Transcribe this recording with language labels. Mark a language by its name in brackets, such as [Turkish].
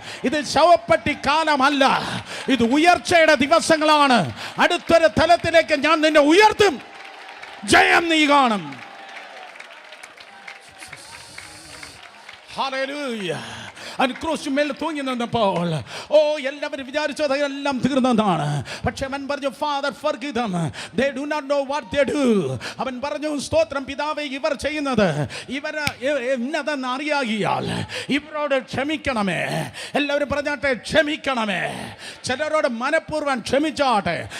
[Malayalam] ഇത് ശവപ്പെട്ടി കാലമല്ല, ഇത് ഉയർച്ചയുടെ ദിവസങ്ങളാണ്. അടുത്തൊരു തലത്തിലേക്ക് ഞാൻ നിന്നെ ഉയർത്തും. ജയം നീ കാണും. ഹല്ലേലൂയ. ക്രൂശിന്മേൽ തൂങ്ങി നിന്നപ്പോൾ എല്ലാവരും വിചാരിച്ചത് എല്ലാം തീർന്നതാണ്. പക്ഷെ അവൻ പറഞ്ഞു, [English] Father forgive them, they do not know what they do. [Malayalam] അവൻ പറഞ്ഞു, സ്തോത്രം പിതാവേ, ഇവർ ചെയ്യുന്നത് ഇവർ എന്നതെന്ന് അറിയാകിയാൽ ഇവരോട് ക്ഷമിക്കണമേ. എല്ലാവരും പറഞ്ഞാട്ടെ, ക്ഷമിക്കണമേ. ചിലരോട് മനഃപൂർവ്വം ക്ഷമിച്ചാട്ടെ.